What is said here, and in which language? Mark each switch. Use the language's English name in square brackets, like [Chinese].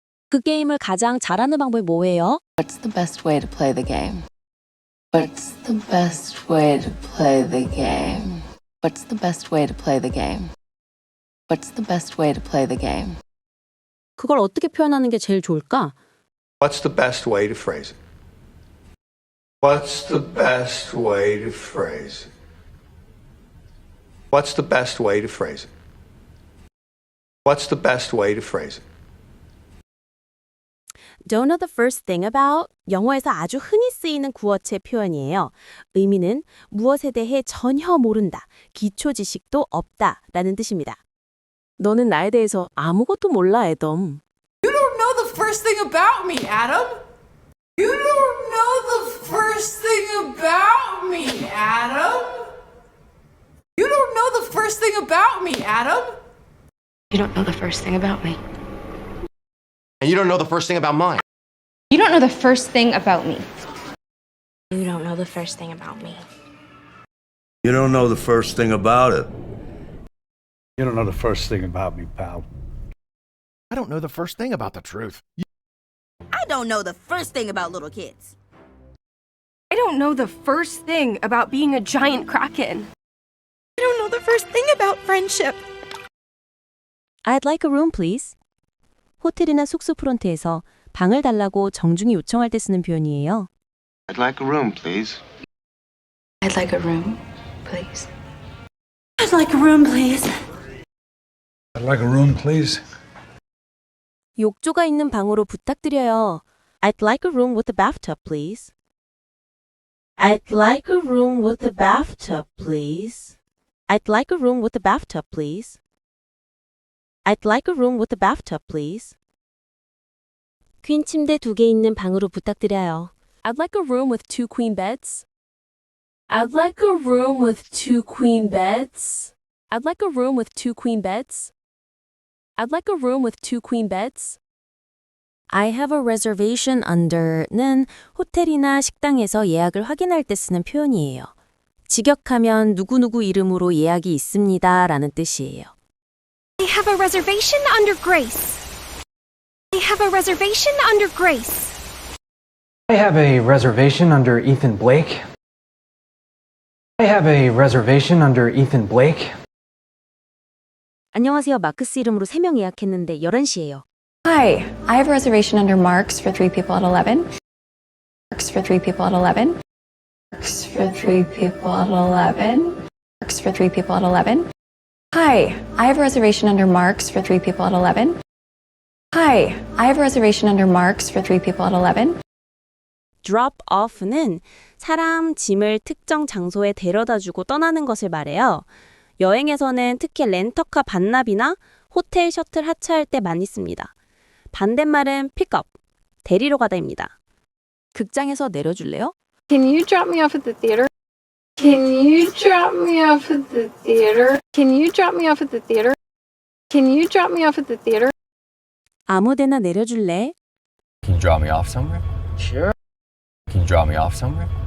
[Korean] 그 게임을 가장 잘하는 방법이 뭐예요? [English] What's the best way to play the game? What's the best way to play the game? What's the best way to play the game? What's the best way to play the game? [Korean] 그걸 어떻게 표현하는 게 제일 좋을까? [English] What's the best way to phrase it? What's the best way to phrase it? What's the best way to phrase it? What's the best way to phrase it? Don't know the first thing about? [Korean] 영어에서 아주 흔히 쓰이는 구어체 표현이에요. 의미는 무엇에 대해 전혀 모른다, 기초 지식도 없다 라는 뜻입니다. 너는 나에 대해서 아무것도 몰라, 애덤. [English] You don't know the first thing about me, Adam. You don't know the first thing about me, Adam. You don't know the first thing about me, Adam. You don't know the first thing about me. And you don't know the first thing about mine. You don't know the first thing about me. You don't know the first thing about me. You don't know the first thing about it. You don't know the first thing about me, pal. I don't know the first thing about the truth. I don't know the first thing about little kids. I don't know the first thing about being a giant kraken. I don't know the first thing about friendship. I'd like a room, please. [Korean] 호텔이나 숙소 프론트에서 방을 달라고 정중히 요청할 때 쓰는 표현이에요. [English] I'd like a room, please. I'd like a room, please. I'd like a room, please. I'd like a room, please. [Korean] 욕조가 있는 방으로 부탁드려요. [English] I'd like a room with a bathtub, please. I'd like a room with a bathtub, please. I'd like a room with a bathtub, please. I'd like a room with a bathtub, please. [Korean] 퀸 침대 2개 있는 방으로 부탁드려요. [English] I'd like a room with 2 queen beds. I'd like a room with 2 queen beds. I'd like a room with 2 queen beds. I'd like a room with 2 queen beds. I have a reservation under [Korean] 는 호텔이나 식당에서 예약을 확인할 때 쓰는 표현이에요. 직역하면 누구누구 이름으로 예약이 있습니다 라는 뜻이에요. [English] I have a reservation under Grace. I have a reservation under Grace. I have a reservation under Ethan Blake. I have a reservation under Ethan Blake. [Korean] 안녕하세요. 마크스 이름으로 3명 예약했는데 11시예요. [English] Hi, I have a reservation under Mark's for 3 people at 11. Mark's for 3 people at 11. Mark's for 3 people at 11. Mark's for 3 people at 11. Hi, I have a reservation under Mark's for 3 people at 11. Hi, I have a reservation under Mark's for 3 people at 11. [Korean] drop off는 사람, 짐을 특정 장소에 데려다주고 떠나는 것을 말해요. 여행에서는 특히 렌터카 반납이나 호텔 셔틀 하차할 때 많이 씁니다. 반대말은 pick up, 데리러 가다입니다. 극장에서 내려줄래요? [English] Can you drop me off at the theater? Can you drop me off at the theater? Can you drop me off at the theater? Can you drop me off at the theater? [Korean] 아무데나 내려줄래? [English] Can you drop me off somewhere? Sure. Can you drop me off somewhere?